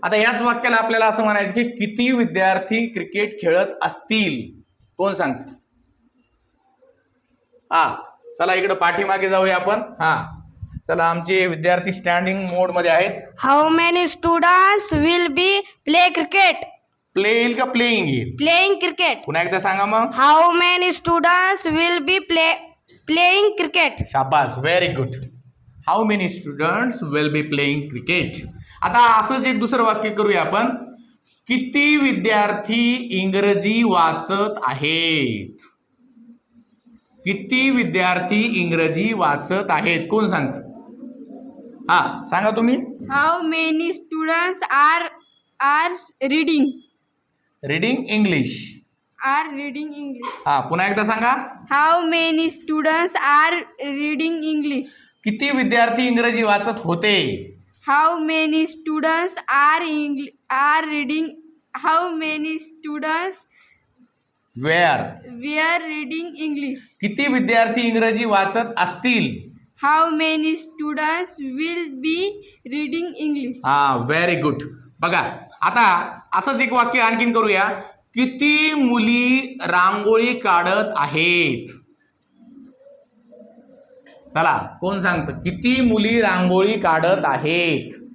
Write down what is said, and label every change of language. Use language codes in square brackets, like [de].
[mr] आता याच वाक्याला आपल्याला असं म्हणायचं की किती विद्यार्थी क्रिकेट खेळत असतील. कोण सांगत? हा, चला इकडे पाठीमागे जाऊया आपण. हा, चला आमचे विद्यार्थी स्टँडिंग मोड मध्ये आहेत. [en] How many students will be play cricket. [mr] Play येईल का प्लेइंग येईल? [en] Playing cricket. [mr] पुन्हा एकदा सांगा मग. [en] How many students will be playing cricket. शाबास, very good. How many students will be playing cricket. [mr] आता असंच एक दुसरं वाक्य करूया आपण. किती विद्यार्थी इंग्रजी वाचत आहेत? किती विद्यार्थी इंग्रजी वाचत आहेत? कोण सांगत? हा, सांगा तुम्ही. [en] How many students are reading. Reading English. English. [mr] पुन्हा एकदा सांगा. [en] How many students are reading English. [mr] किती विद्यार्थी इंग्रजी वाचत होते? [en] How many students are reading. How many students were reading English. [mr] किती विद्यार्थी इंग्रजी वाचत असतील? [en] How many students will be reading English. Very good. [mr] बघा आता असंच एक वाक्य आणखीन करूया. किती मुली रांगोळी काढत आहेत? चला कोण सांगतं? किती मुली रांगोळी काढत आहेत?